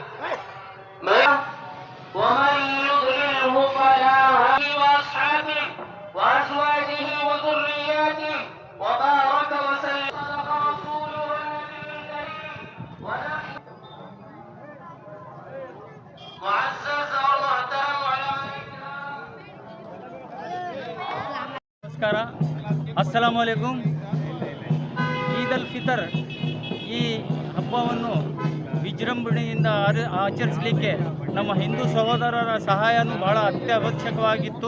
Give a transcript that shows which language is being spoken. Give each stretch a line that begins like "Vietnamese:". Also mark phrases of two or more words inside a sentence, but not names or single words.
Arabic: ومن يضلله فلا هادي وأصحابه وأزواجه وذرياته وبارك وسلم صدق رسوله النبي الكريم ونحن معزز ومحترم
Kannada: ನಮಸ್ಕಾರ,
Arabic: السلام عليكم.
Kannada: ಈದ್ ಅಲ್ ಫಿತರ್ ಈ ಹಬ್ಬವನ್ನು ವಿಜೃಂಭಣೆಯಿಂದ ಆಚರಿಸಲಿಕ್ಕೆ ನಮ್ಮ ಹಿಂದೂ ಸಹೋದರರ ಸಹಾಯನೂ ಬಹಳ ಅತ್ಯವಶ್ಯಕವಾಗಿತ್ತು.